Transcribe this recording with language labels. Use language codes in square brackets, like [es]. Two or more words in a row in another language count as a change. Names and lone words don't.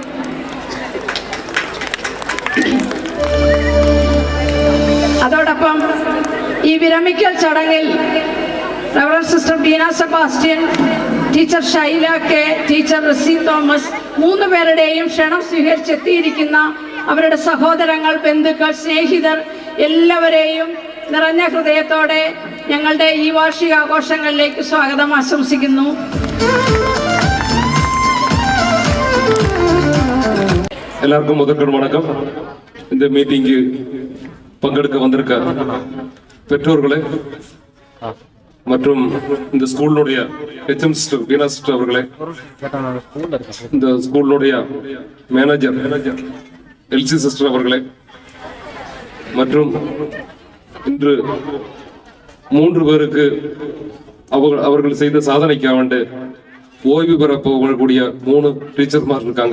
[ml] അതോടൊപ്പം ഈ വിരമിക്കൽ ചടങ്ങിൽ റവറൻഡ് സിസ്റ്റർ ബീന സെബാസ്റ്റ്യൻ, ടീച്ചർ ഷൈല കെ, ടീച്ചർ റസി തോമസ് 3 പേരുടെയും ക്ഷണം സ്വീകരിച്ചെത്തിയിരിക്കുന്ന അവരുടെ സഹോദരങ്ങൾ, ബന്ധുക്കൾ, സ്നേഹിതർ എല്ലാവരെയും നിറഞ്ഞ ഹൃദയത്തോടെ ഞങ്ങളുടെ ഈ വാർഷികാഘോഷങ്ങളിലേക്ക് സ്വാഗതം ആശംസിക്കുന്നു. [ta] எல்லாருக்கும் முதற்கண் வணக்கம். இந்த மீட்டிங்கு பங்கெடுக்க வந்திருக்க பெற்றோர்களே மற்றும் இந்த ஸ்கூலுடைய HM சிஸ்டர் வீணா சிஸ்டர் அவர்களே, இந்த ஸ்கூலுடைய மேனேஜர் LC சிஸ்டர் அவர்களே, மற்றும் இன்று 3 பேருக்கு அவர்கள் செய்த சாதனைக்காக வேண்டு ஓய்வு பெற போகக்கூடிய 3 டீச்சர்மார் இருக்காங்க.